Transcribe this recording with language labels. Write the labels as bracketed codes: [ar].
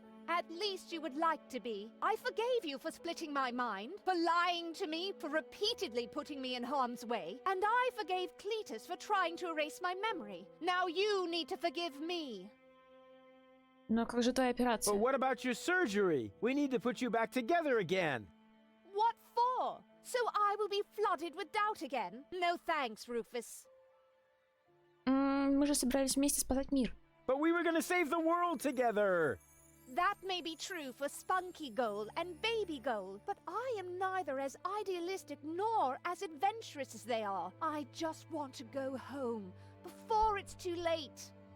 [en] At least you would like to be. I forgave you for splitting my mind, for lying to me, for repeatedly putting me in harm's way, and I forgave Cletus for trying to erase my memory. Now you need to forgive me. [ru] Но как же твоя операция? [en] But what about your surgery? We need to put you back together again. What for? So I will be flooded with doubt again? No thanks, Rufus. [ru] Мы же собирались вместе спасать мир. [en] But we were gonna save the world together! That may be true for Spunky Goal and Baby Goal, but I am neither as idealistic nor as adventurous as they are. I just want to go home before it's too late.